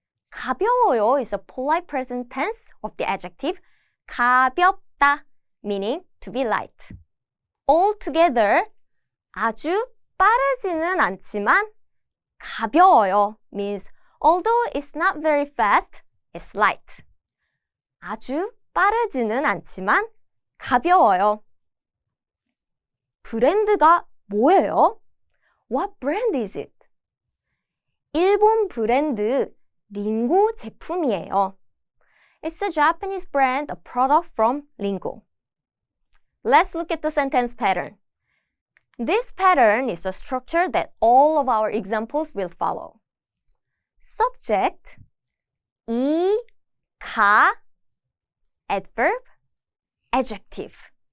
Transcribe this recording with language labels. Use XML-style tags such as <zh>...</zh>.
<en>가벼워요 is a polite present tense of the adjective 가볍다, meaning to be light. All together,</en> <ko>아주 빠르지는 않지만 가벼워요</ko> <en>means, although it's not very fast, it's light.</en> <ko>아주 빠르지는 않지만 가벼워요. 브랜드가 뭐예요?</ko> <en>What brand is it?</en> <ko>일본 브랜드 링고 제품이에요.</ko> <en>It's a Japanese brand, a product from Ringo. Let's look at the sentence pattern. This pattern is a structure that all of our examples will follow. Subject, 이, 가, adverb, adjective.</en>